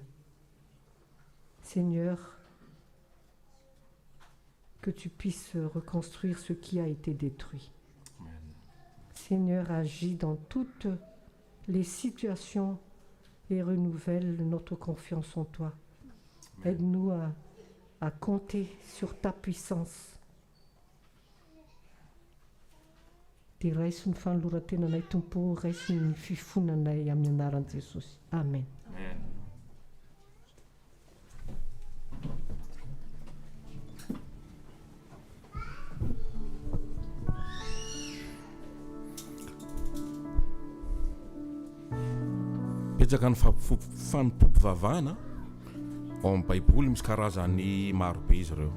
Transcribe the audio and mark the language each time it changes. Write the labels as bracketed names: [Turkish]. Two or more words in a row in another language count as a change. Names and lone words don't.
[French] Seigneur, que tu puisses reconstruire ce qui a été détruit. Amen. Seigneur, agis dans toutes les situations et renouvelle notre confiance en toi. Amen. Aide-nous à compter sur ta puissance. [Malagasy] Dia raiso ny fanoloran-tenanay tompo, raiso ny fifonanay amin'ny anaran'i Jesosy. Amen. Amen. Petsaka ny fanompompivavahana ao amin'ny baiboly misy karazany marobe izy ireo.